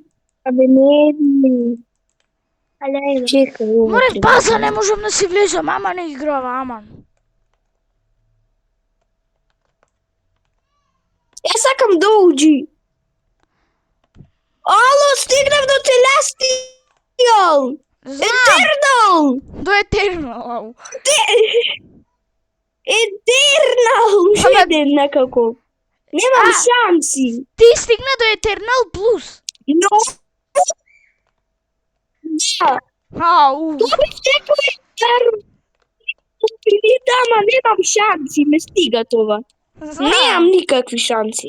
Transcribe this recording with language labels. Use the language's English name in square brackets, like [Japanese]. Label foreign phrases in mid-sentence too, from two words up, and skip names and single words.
[Macedonian] Абе не. Чекај. Море в база не можам да си влезам, ама не играва, аман. Јас сакам до OG. Ало, стигнав до Celestial. Eternal. До Eternal. Eternal. Еден некако. Немам шанси. Ти стигна до Eternal Plus. Но... Да. Тоа би секој ама немам шанси, ме стига това. Немам никакви шанси.